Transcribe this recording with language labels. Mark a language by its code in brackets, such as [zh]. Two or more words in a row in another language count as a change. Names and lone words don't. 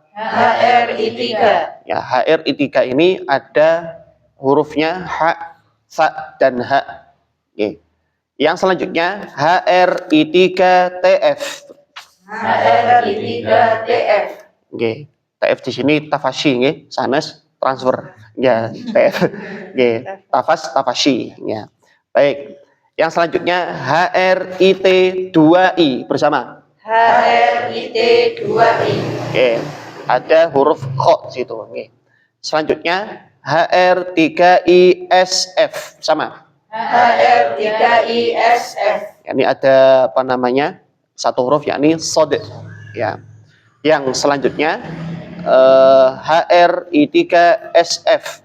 [id] HRI3. Ya, HRI3 ini ada hurufnya ha, sa dan ha. Oke. Yang selanjutnya HRI3TF. HRI3TF. Oke. TF di sini tafashi [jv] nggih, sanes [id] transfer. Ya, TF. Oke, tafashi ya. Baik. Yang selanjutnya HRIT2I bersama. HRIT2I. Oke. Ada huruf kho di situ. Oke. Selanjutnya HR3ISF sama. HR3ISF. Ini ada apa namanya? Satu huruf yakni sod. Ya. Yang selanjutnya HRI3SF.